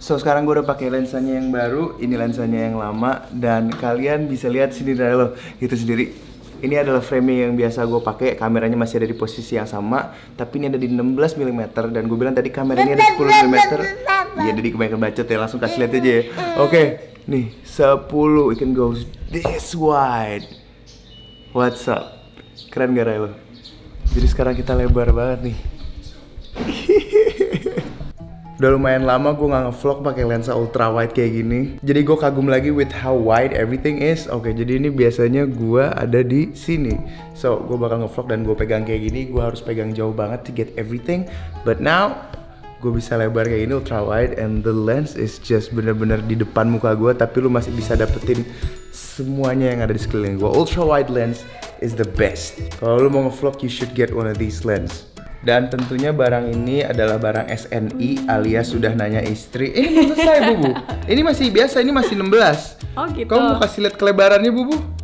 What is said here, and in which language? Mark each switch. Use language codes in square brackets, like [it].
[id] So sekarang gue udah pakai lensanya yang baru, ini lensanya yang lama, dan kalian bisa lihat sini dari lo gitu sendiri. Ini adalah frame yang biasa gue pakai, kameranya masih ada di posisi yang sama, tapi ini ada di 16mm, dan gue bilang tadi kameranya ada 10mm. Iya, jadi kebanyakan bacot ya, langsung kasih lihat aja ya. [en] Oke, nih 10, it can go this wide. What's up? [id] Keren gak Ray lo? Jadi sekarang kita lebar banget nih. Udah lumayan lama gue nggak ngevlog pakai lensa ultra wide kayak gini. Jadi gue kagum lagi [en] with how wide everything is. [id] Oke, jadi ini biasanya gue ada di sini. So gue bakal ngevlog dan gue pegang kayak gini. Gue harus pegang jauh banget [en] to get everything. But now [id] gue bisa lebar kayak gini ultra wide, [en] and the lens is just [id] bener-bener di depan muka gue. Tapi lu masih bisa dapetin semuanya yang ada di sekeliling gue. [en] Ultra wide lens is the best. [id] Kalau lu mau ngevlog, [en] you should get one of these lens. [id] Dan tentunya barang ini adalah barang SNI alias sudah nanya istri. Ini belum selesai Bubu. Ini masih biasa, ini masih 16. Oh gitu. Kamu mau kasih lihat kelebarannya Bubu?